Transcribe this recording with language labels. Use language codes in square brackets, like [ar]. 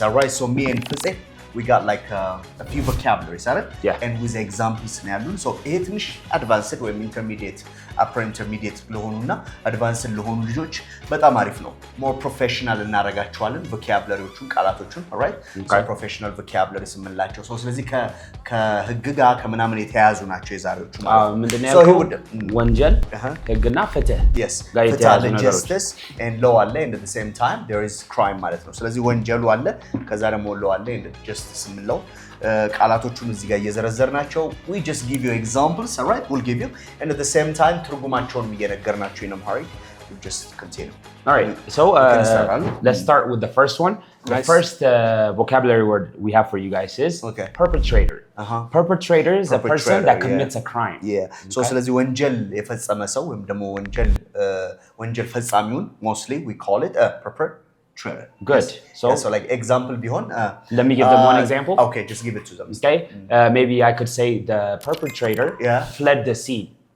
[en] All right, so me and Fize, we got like a few vocabularies, right? Yeah. And with examples now. So it is advanced or intermediate, upper intermediate [am] ለሆኑና advanced ለሆኑ ልጆች በጣም አሪፍ ነው። [en] more professional [am] እናረጋቸዋለን [en] vocabularyዎቹን ቃላቶቹን all right? So professional vocabularies [am] የምንላቸው so ስለዚህ ከህግ ጋር ከምናምን የተያያዙ ናቸው የዛሬዎቹ ማለት ነው። ምንድነው ያልከው? ወንጀል ህግና ፍትህ [en] yes ፍትህ justice and law አለ and at the same time there is crime [am] ማለት ነው። ስለዚህ ወንጀሉ አለ ከዛ ደግሞ [en] law አለ and justice [am] የምንለው ቃላቶቹን እዚህ ጋር እየዘረዘርናቸው [en] we just give you examples all right we'll give you and at the same time [am] ትርጉማቸውን እየነገርናችሁ [en] in Amharic we just continue. All right, so let's start with the first one. The first vocabulary word we have for you guys is perpetrator. Perpetrator is a person that commits a crime. Yeah. [am] So ስለዚህ ወንጀል የፈጸመ ሰው ወይም ደግሞ ወንጀል ፈጻሚውን [en] mostly we call it a perpetrator. Good. Yes. So like example beyond. Let me give them one example. Okay, just give it to them. Okay. Maybe I could say the perpetrator fled the scene.